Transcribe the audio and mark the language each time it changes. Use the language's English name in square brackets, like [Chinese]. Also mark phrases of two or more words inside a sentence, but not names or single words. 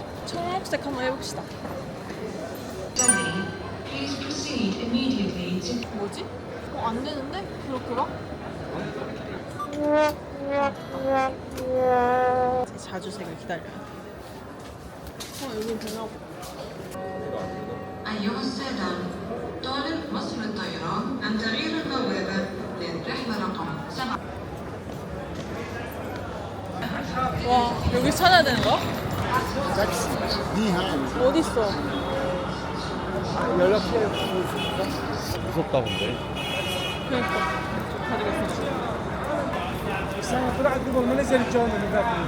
[Korean] 청록색 한번 해봅시다. 뭐지? 안 되는데? 그렇게 봐? 자주색을 기다려야 돼. 여기 되나 봐. [Arabic] أيها السادة، طالب مصر الطيران أن تغير البوابة للرحلة رقم 7. [Korean] 와, 여기 찾아야 되는 거야? 어디 있어? 무섭다 근데. 그러니까 가지고